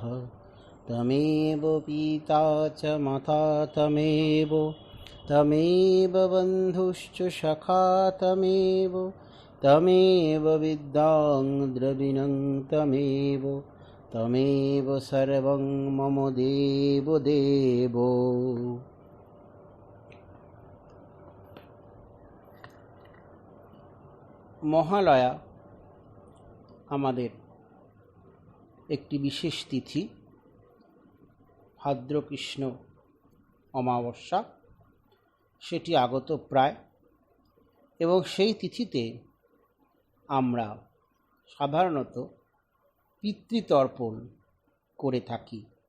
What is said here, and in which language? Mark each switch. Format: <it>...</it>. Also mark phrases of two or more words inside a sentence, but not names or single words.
<sa>तमेव पिता च माता तमेव बन्धुश्च सखा तमेव विद्यां द्रविणं तमेव सर्वं मम देवो।</sa> <bn>মহালয়া আমাদের একটি বিশেষ তিথি, ভাদ্রকৃষ্ণ অমাবস্যা, সেটি আগত প্রায়, এবং সেই তিথিতে আমরা সাধারণত পিতৃতর্পণ করে থাকি।</bn>